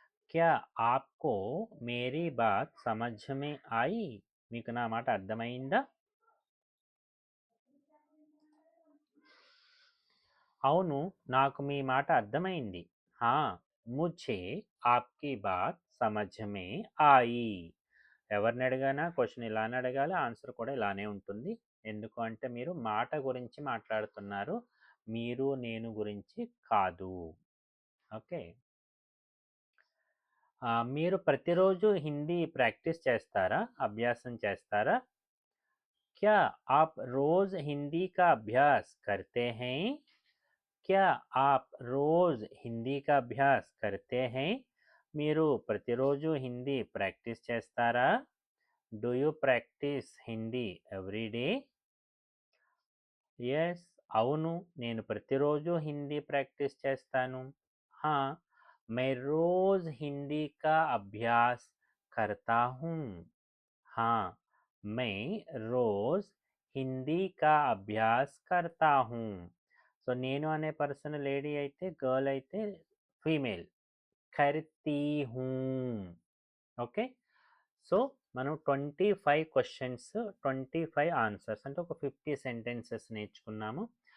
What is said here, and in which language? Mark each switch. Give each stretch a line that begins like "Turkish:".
Hindi: क्या आपको मेरी बात समझ में आई?
Telugu: మీకు నా మాట అర్థమైందా? అవును, నాకు మీ మాట అర్థమైంది.
Hindi: हाँ, मुझे आपकी बात समझ में आई.
Telugu: ఎవరిని అడిగానా క్వశ్చన్ ఇలానే అడగాలి, ఆన్సర్ కూడా ఇలానే ఉంటుంది. ఎందుకు అంటే మీరు మాట గురించి మాట్లాడుతున్నారు, మీరు నేను గురించి కాదు. ఓకే. మీరు ప్రతిరోజు హిందీ ప్రాక్టీస్ చేస్తారా? అభ్యాసం చేస్తారా?
Hindi: क्या आप रोज हिंदी का अभ्यास करते हैं? क्या आप रोज हिंदी का अभ्यास करते हैं?
Telugu: మీరు ప్రతిరోజు హిందీ ప్రాక్టీస్ చేస్తారా?
English: Do you practice Hindi every day?
Telugu: Yes, అవును, నేను ప్రతిరోజు హిందీ ప్రాక్టీస్ చేస్తాను.
Hindi: हाँ, मैं रोज हिंदी का अभ्यास करता हूँ. हाँ, मैं रोज హిందీ కా అభ్యాస్ కర్తా హూ.
Telugu: సో నేను అనే పర్సన్ లేడీ అయితే, గర్ల్ అయితే ఫీమేల్.
Hindi: కర్తీ హూ.
Telugu: ఓకే. సో మనం 25 క్వశ్చన్స్, 25 ఆన్సర్స్ అంటే ఒక 50 సెంటెన్సెస్ నేర్చుకున్నాము.